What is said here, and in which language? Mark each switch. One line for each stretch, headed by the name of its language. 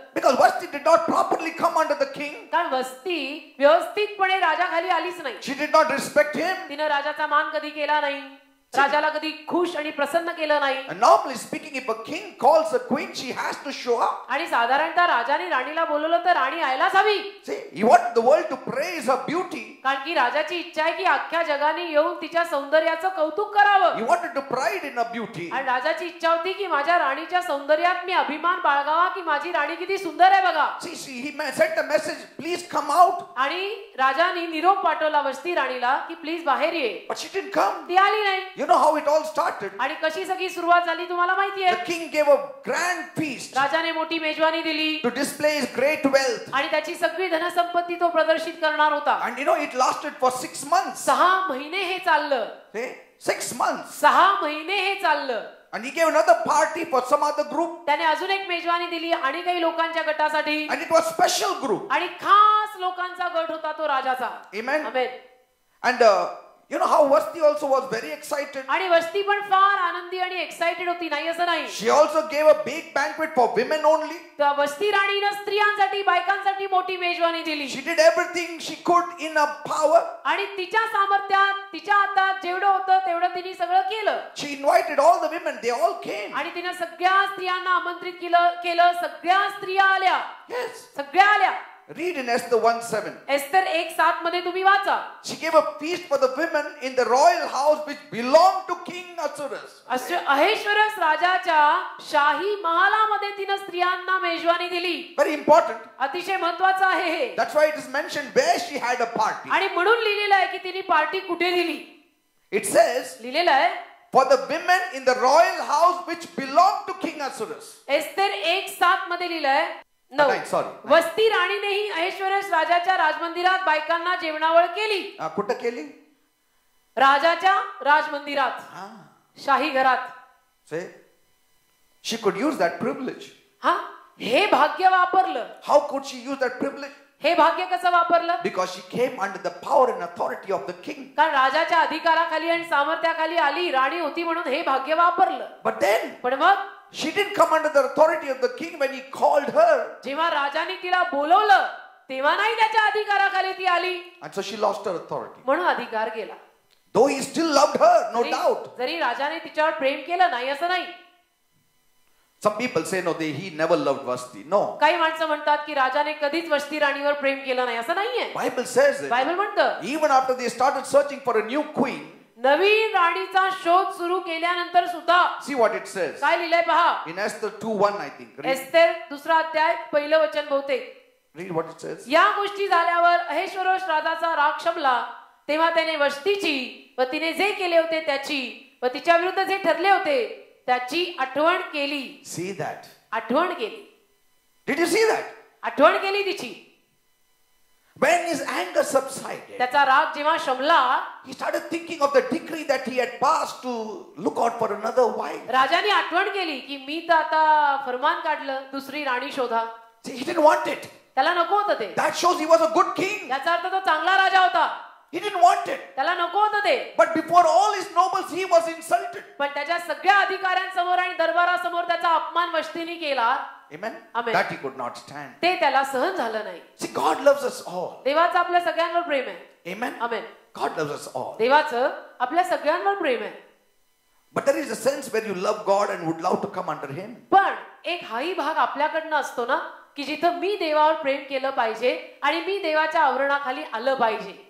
English: Because Vashti did not properly come under the king.
Marathi: कारण वस्ती व्यवस्थितपणे राजाखाली आलीच नाही.
English: She did not respect him.
Marathi: तिनं राजाचा मान कधी केला नाही, राजाला कधी खुश आणि प्रसन्न केलं नाही.
English: And normally speaking, if a king calls a queen, she has to show up.
Marathi: आणि साधारणतः राजाने राणीला बोलवलं तर राणी यायलाच हवी.
English: See, he wanted the world to praise her beauty.
Marathi: कारण की राजाची इच्छा आहे की अख्ख्या जगाने येऊन तिच्या सौंदर्याचं कौतुक करावं.
English: He wanted to pride in her beauty.
Marathi: आणि राजाची इच्छा होती की माझ्या राणीच्या सौंदर्यात मी अभिमान बाळगावा की माझी राणी किती सुंदर आहे बघा.
English: See, he sent a message, please come out.
Marathi: आणि राजाने निरोप पाठवला वस्ती राणीला की प्लीज बाहेर ये.
English: But she didn't come.
Marathi: ती आली नाही.
English: You know how it all started?
Marathi: आणि कशी सगळी सुरुवात झाली तुम्हाला माहिती आहे.
English: The king gave a grand feast
Marathi: राजाने मोठी मेजवानी दिली
English: to display his great wealth.
Marathi: आणि त्याची सगळी धनसंपत्ती तो प्रदर्शित करणार होता.
English: And you know, it lasted for 6 months.
Marathi: 6 महिने हे चाललं.
English: See? 6 months.
Marathi: 6 महिने हे चाललं.
English: And he gave another party for some other group.
Marathi: त्याने अजून एक मेजवानी दिली आणि काही लोकांच्या गटासाठी.
English: And it was special group.
Marathi: आणि खास लोकांचा गट होता तो राजाचा.
English: Amen.
Marathi: Amen.
English: And you know how Vashti also was very excited.
Marathi: आणि वस्ती पण फार आनंदी आणि एक्साइटेड होती, नाही असं नाही.
English: She also gave a big banquet for women only.
Marathi: तर वस्ती राणीनं स्त्रियांसाठी बायकांसाठी मोठी मेजवानी दिली.
English: She did everything she could in her power.
Marathi: आणि तिच्या सामर्थ्यात तिच्या हातात जेवढं होतं तेवढं तिने सगळं केलं.
English: She invited all the women, they all came.
Marathi: आणि तिने सगळ्या स्त्रियांना आमंत्रित केलं. सगळ्या स्त्रिया आल्या.
English: Yes.
Marathi: सगळ्या आल्या.
English: Read in Esther 1:7.
Marathi: एस्तर 1:7 मध्ये तुम्ही वाचा.
English: She gave a feast for the women in the royal house which belonged to King Ahasuerus.
Marathi: अहेश्वरस राजाच्या शाही महालामध्ये तिने स्त्रियांना मेजवानी दिली.
English: Very important.
Marathi: अतिशय महत्त्वाचं आहे हे.
English: That's why it is mentioned where she had a party.
Marathi: आणि म्हणून लिहिलेलं आहे की तिने पार्टी कुठे दिली.
English: It says
Marathi: लिहिलेलं आहे
English: for the women in the royal house which belonged to King Ahasuerus.
Marathi: Esther 1:7 मध्ये लिहिलंय. वस्ती राणीनेही अहेश्वरस राजाच्या राजमंदिरात बायकांना जेवणावळ केली. कुठं केली? राजाच्या राजमंदिरात, शाही घरात.
English: Say, she could use that privilege.
Marathi: हा, हे भाग्य वापरलं.
English: How could she use that privilege?
Marathi: हे भाग्य कसं वापरलं?
English: Because she came under the power and authority of the king.
Marathi: कारण राजाच्या अधिकाराखाली आणि सामर्थ्याखाली आली, राणी होती म्हणून हे भाग्य वापरलं.
English: But then
Marathi: पण मग
English: she didn't come under the authority of the king when he called her.
Marathi: जेव्हा राजाने तिला बोलवलं तेव्हा नाही त्याच्या अधिकाराखाली ती आली,
English: And so she lost her authority.
Marathi: म्हणून अधिकार गेला.
English: Though he still loved her, no doubt.
Marathi: जरी राजाने तिच्यावर प्रेम केलं नाही असं नाही.
English: Some people say, no, he never loved Vashti. No.
Marathi: काही माणसं म्हणतात की राजाने कधीच वस्ती राणीवर प्रेम केलं नाही, असं नाहीये.
English: Bible says it.
Marathi: बायबल म्हणतं
English: Even after they started searching for a new queen,
Marathi: नवीन राणीचा शोध सुरू केल्यानंतर सुद्धा
English: see what it says.
Marathi: काय लिहिलंय पहा.
English: In Esther 2:1, I think. Read,
Marathi: Esther 2 अध्याय 1 वचन बहुतेक.
English: read what it says.
Marathi: या गोष्टी झाल्यावर अहेश्वरोश राजाचा राग शमला, तेव्हा त्याने वस्तीची व तिने जे केले होते त्याची व तिच्या विरुद्ध जे ठरले होते त्याची आठवण केली.
English: See that.
Marathi: आठवण केली.
English: Did you see that?
Marathi: आठवण केली तिची.
English: When his anger subsided,
Marathi: त्याचा राग जेव्हा शमला,
English: he started thinking of the decree that he had passed to look out for another wife.
Marathi: राजाने आठवण केली की मी तर आता फरमान काढलं दुसरी राणी शोधा.
English: See, he didn't want it.
Marathi: त्याला नको होतं ते.
English: That shows he was a good king.
Marathi: याचा अर्थ तो चांगला राजा होता.
English: He didn't want it.
Marathi: त्याला नको होतं ते.
English: But before all his nobles, he was insulted.
Marathi: पण त्याच्या सगळ्या अधिकाऱ्यांसमोर आणि दरबारासमोर त्याचा अपमान वस्तीने केला.
English: Amen? Amen. That he could not stand.
Marathi: ते त्याला सहन झालं नाही.
English: See, God loves us all.
Marathi: देवाचं आपल्या सगळ्यांवर प्रेम आहे.
English: Amen?
Marathi: आमेन.
English: God loves us all.
Marathi: देवाचं आपल्या सगळ्यांवर प्रेम आहे.
English: But there is a sense where you love God and would love to come under him.
Marathi: पण एक हाही भाग आपल्याकडनं असतो ना की जिथं मी देवावर प्रेम केलं पाहिजे आणि मी देवाच्या आवरणाखाली आलं पाहिजे.